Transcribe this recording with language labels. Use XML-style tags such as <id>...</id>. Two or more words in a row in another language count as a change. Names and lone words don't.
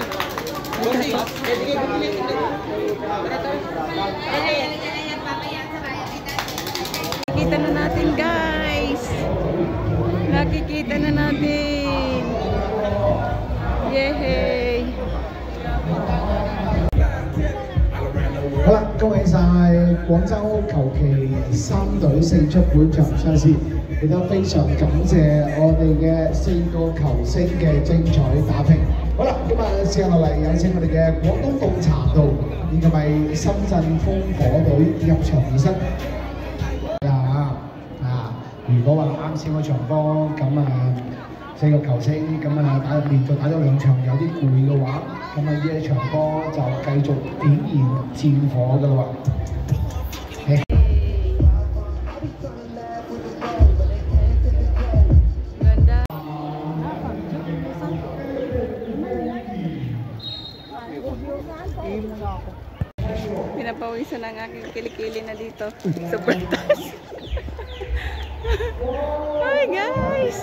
<tl>Bossy, hindi kayo bumili. Tara tayo. Nakikita na natin, guys. Nakikita na natin. Yehey.</tl> <yue>好啦，恭喜晒廣州球旗3隊勝出本場賽事，亦都非常感謝我哋嘅4個球星嘅精彩打拼。好啦，咁啊，接下落嚟有請我哋嘅廣東洞茶道以及係深圳烽火隊入場儀式。如果話啱先嗰場波咁啊，4個球星咁啊連續打咗2場有啲攰嘅話，咁啊呢一場波就繼續點燃戰火㗎啦喎。</yue> <tl>Ganda. Pinapawisan ang aking kilikili na dito. Sobrang taas. Hi guys!</tl>